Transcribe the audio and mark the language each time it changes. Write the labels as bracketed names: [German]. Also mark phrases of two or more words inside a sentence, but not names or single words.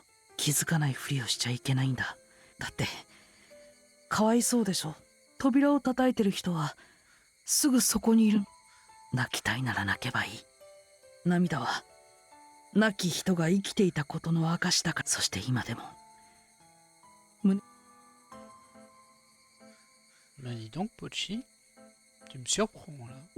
[Japanese] 気づかないふりをしちゃいけないんだ。だってかわいそうでしょ。扉を叩いてる人はすぐそこにいる。泣きたいなら泣けばいい。涙は亡き人が生きていたことの証だから。そして今でも [French] Ben dis donc, Pochi, tu me surprends là.